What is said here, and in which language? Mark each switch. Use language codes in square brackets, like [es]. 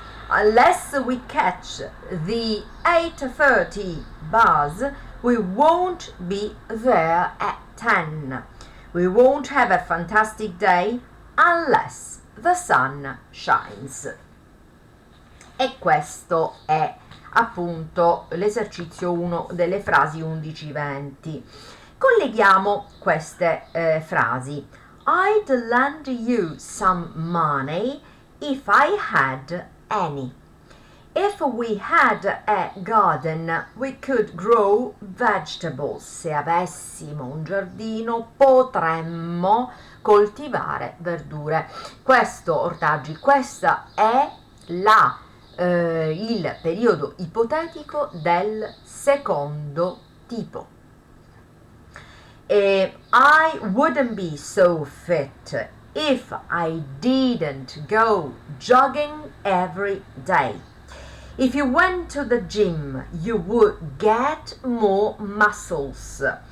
[en] Unless we catch the 8:30 bus, we won't be there at 10. We won't have a fantastic day unless the sun shines. [it] E questo è appunto l'esercizio 1 delle frasi 11-20. Colleghiamo queste frasi. [en] I'd lend you some money if I had any. If we had a garden, we could grow vegetables. [it] Se avessimo un giardino, potremmo coltivare verdure. Ortaggi, questa è il periodo ipotetico del secondo tipo. [en] I wouldn't be so fit if I didn't go jogging every day. If you went to the gym, you would get more muscles.